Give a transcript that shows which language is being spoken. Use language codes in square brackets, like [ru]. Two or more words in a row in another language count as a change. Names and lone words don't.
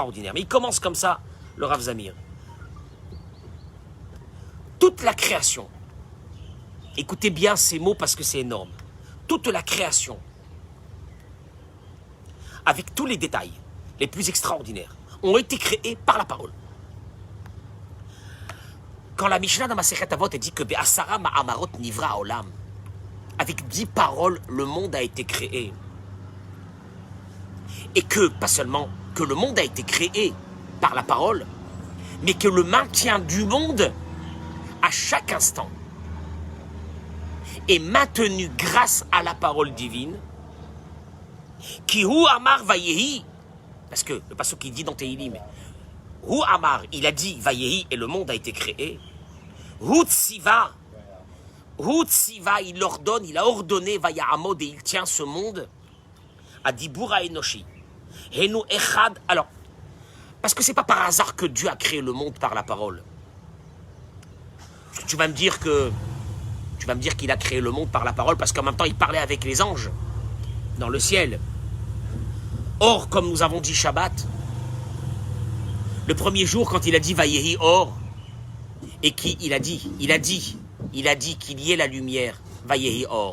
[fr] Mais il commence comme ça, le Rav Zamir. Toute la création, écoutez bien ces mots parce que c'est énorme, toute la création, avec tous les détails les plus extraordinaires, ont été créés par la parole. Quand la Mishnah dans Masechet Avot dit que [he] בעשרה מאמרות נברא העולם, [fr] avec 10 paroles, le monde a été créé. Et que, pas seulement que le monde a été créé par la parole, mais que le maintien du monde, à chaque instant, est maintenu grâce à la parole divine. [he] כי הוא אמר ויהי, [fr] parce que le passage qui dit dans Tehillim, [he] הוא אמר, [fr] il a dit vayehi et le monde a été créé. [he] הוא צוה, [fr] il ordonne, il a ordonné vayahamod et il tient ce monde. [he] הדיבור האנושי. הנו אחד. [fr] Alors, Parce que c'est pas par hasard que Dieu a créé le monde par la parole. Tu vas me dire qu'il a créé le monde par la parole parce qu'en même temps il parlait avec les anges dans le ciel. Or, comme nous avons dit Shabbat, le premier jour quand il a dit [he] ויהי אור, [fr] et qu'il a dit qu'il y ait la lumière, [he] ויהי אור.